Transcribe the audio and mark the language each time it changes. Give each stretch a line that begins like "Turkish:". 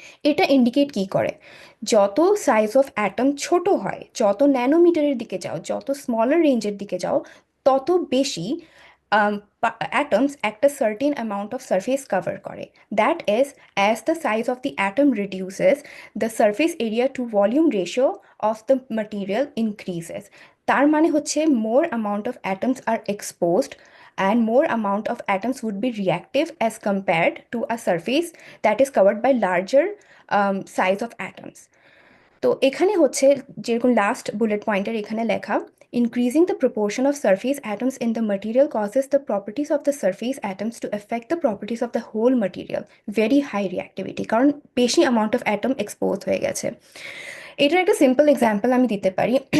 Bangla: এটা ইন্ডিকেট কি করে? যত সাইজ অফ অ্যাটম ছোট হয়, যত ন্যানোমিটারের দিকে যাও, যত স্মলার রেঞ্জের দিকে যাও, তত বেশি অ্যাটমস একটা certain amount of surface cover করে।
English: That is, as the size of the atom reduces, the surface area to volume ratio of the material increases.
Bangla: তার মানে হচ্ছে
English: More amount of atoms are exposed, and more amount of atoms would be reactive as compared to a surface that is covered by larger size of atoms.
Bangla: তো এখানে হচ্ছে যেরকম last bullet পয়েন্টের এখানে লেখা,
English: increasing the proportion of surface atoms in the material causes the properties of the surface atoms to affect the properties of the whole material. Very high reactivity,
Bangla: কারণ বেশি amount of atom exposed হয়ে গেছে। এটার একটা simple example আমি দিতে পারি।